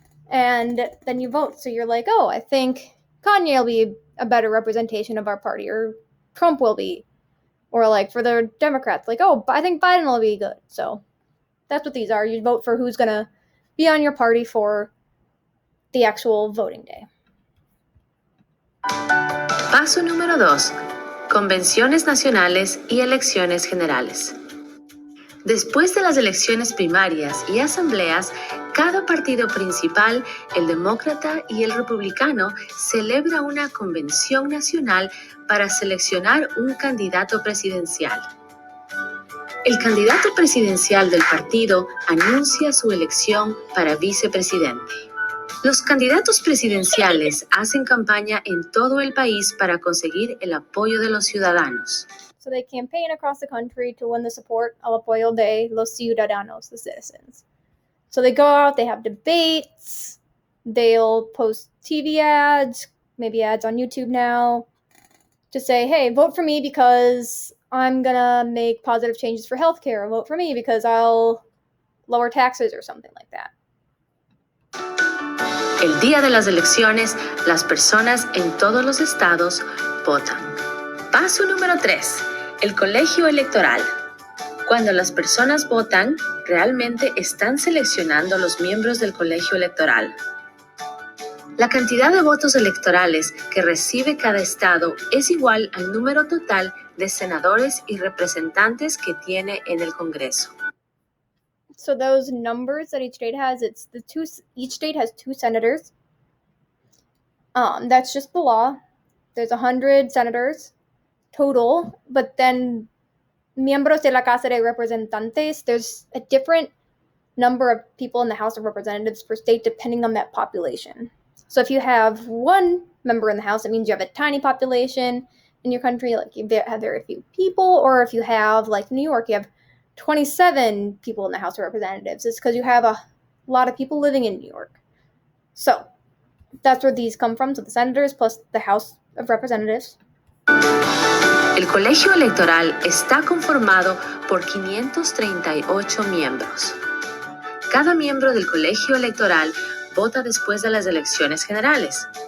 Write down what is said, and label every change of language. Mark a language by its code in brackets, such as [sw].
[en] And then you vote. So you're like, oh, I think Kanye will be a better representation of our party, or Trump will be. Or like for the Democrats, like, oh, I think Biden will be good. So that's what these are. You vote for who's going to be on your party for the actual voting day. [es] Paso número 2. Convenciones nacionales y elecciones generales. Después de las elecciones primarias y asambleas, cada partido principal, el demócrata y el republicano, celebra una convención nacional para seleccionar un candidato presidencial. El candidato presidencial del partido anuncia su elección para vicepresidente. Los candidatos presidenciales hacen campaña en todo el país para conseguir el apoyo de los ciudadanos. [en] So they campaign across the country to win the support [es] al apoyo de los ciudadanos, [en] the citizens. So they go out, they have debates, they'll post TV ads, maybe ads on YouTube now, to say, hey, vote for me because I'm gonna make positive changes for healthcare, or vote for me because I'll lower taxes or something like that. [es] El día de las elecciones, las personas en todos los estados votan. Paso número 3. El colegio electoral. Cuando las personas votan, realmente están seleccionando los miembros del colegio electoral. La cantidad de votos electorales que recibe cada estado es igual al número total de senadores y representantes que tiene en el Congreso. [en] So those numbers that each state has, each state has 2 senators. That's just the law. There's 100 senators total, but then [es] miembros de la Casa de Representantes, [en] there's a different number of people in the House of Representatives per state depending on that population. So if you have 1 member in the House, it means you have a tiny population in your country, like you have very few people, or if you have, like New York, you have 27 people in the House of Representatives. It's because you have a lot of people living in New York. So that's where these come from. So the senators plus the House of Representatives. [es] El colegio electoral está conformado por 538 miembros. Cada miembro del colegio electoral vota después de las elecciones generales.